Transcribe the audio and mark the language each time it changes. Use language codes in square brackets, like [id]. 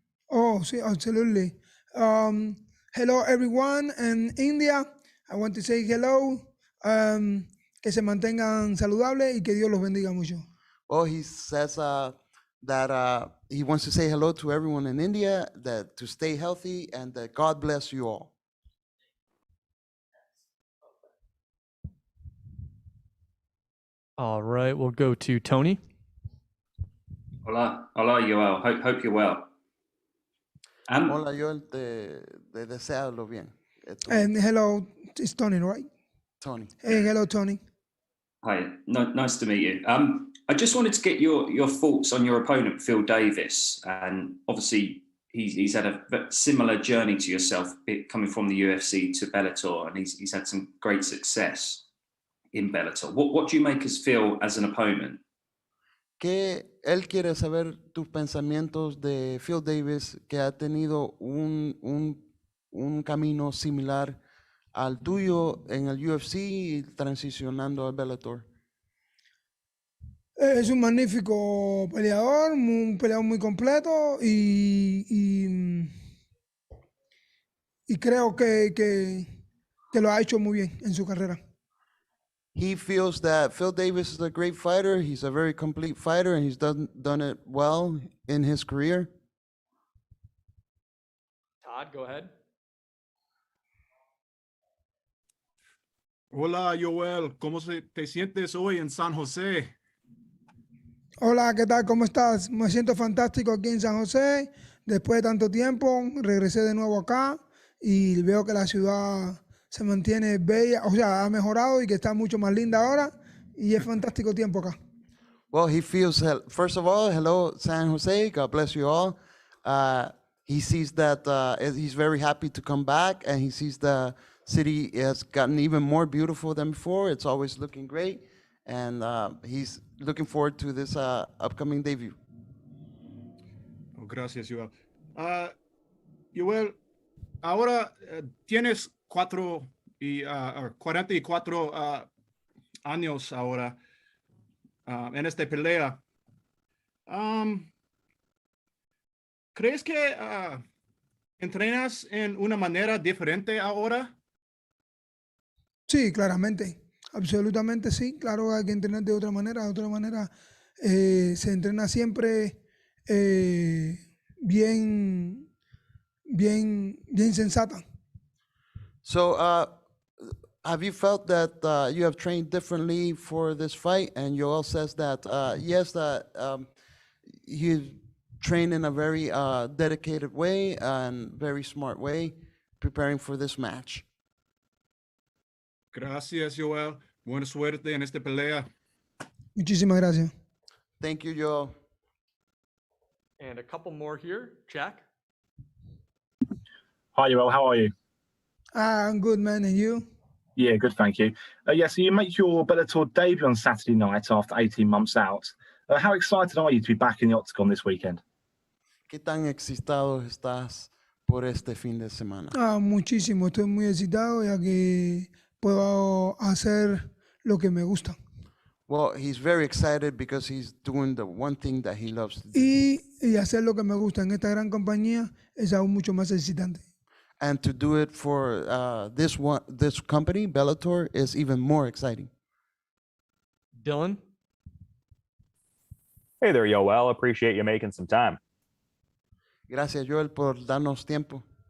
[en] Oh, sí, absolutely. Hello, everyone in India. I want to say hello. [es] Que se mantengan saludables y que Dios los bendiga mucho. [en] Oh, he says that he wants to say hello to everyone in India, that to stay healthy, and that God bless you all. All right, we'll go to Tony. Hola, Yoel. Hope you're well. [es] Hola, Joel, te deseo lo bien. [en] And hello, it's Tony, right? Tony. Hey, hello, Tony. Hi, nice to meet you. I just wanted to get your thoughts on your opponent, Phil Davis, and obviously he's had a similar journey to yourself, coming from the UFC to Bellator, and he's had some great success in Bellator. What do you make us feel as an opponent? [es] Que él quiere saber tus pensamientos de Phil Davis, que ha tenido un camino similar al tuyo en el UFC y transicionando al Bellator. Es un magnífico peleador, un peleador muy completo y creo que lo ha hecho muy bien en su carrera. [en] He feels that Phil Davis is a great fighter. He's a very complete fighter, and he's done it well in his career. Todd, go ahead. [es] Hola, Yoel. ¿Cómo te sientes hoy en San José? Hola, ¿qué tal? ¿Cómo estás? Me siento fantástico aquí en San José. Después de tanto tiempo, regresé de nuevo acá y veo que la ciudad se mantiene bella, o sea, ha mejorado y que está mucho más linda ahora y es fantástico tiempo acá. [en] Well, he feels, first of all, hello, San Jose. God bless you all. He sees that he's very happy to come back, and he sees the city has gotten even more beautiful than before. It's always looking great, and he's looking forward to this upcoming debut. [es] Oh, gracias, Yoel. Yoel, ahora tienes 44 años ahora en esta pelea. ¿Crees que entrenas en una manera diferente ahora? Sí, claramente. Absolutamente sí. Claro, hay que entrenar de otra manera. De otra manera se entrena siempre bien sensata. [en] So, have you felt that you have trained differently for this fight? And Yoel says that, yes, that you train in a very dedicated way and very smart way, preparing for this match. [es] Gracias, Yoel. Buena suerte en esta pelea. Muchísimas gracias. [en] Thank you, Yoel. And a couple more here. Jack? Hi, Yoel. How are you? I'm good, man. And you? Yeah, good, thank you. So you make your Bellator debut on Saturday night after 18 months out. How excited are you to be back in the octagon this weekend? [es] ¿Qué tan excitado estás por este fin de semana? Muchísimo. Estoy muy excitado ya que puedo hacer lo que me gusta. [en] Well, he's very excited because he's doing the one thing that he loves to do. [es] Y hacer lo que me gusta en esta gran compañía es aún mucho más excitante. [en] And to do it for this company, Bellator, is even more exciting. Dylan? Hey there, Yoel. Appreciate you making some time. [es] Gracias, Joel, por darnos tiempo.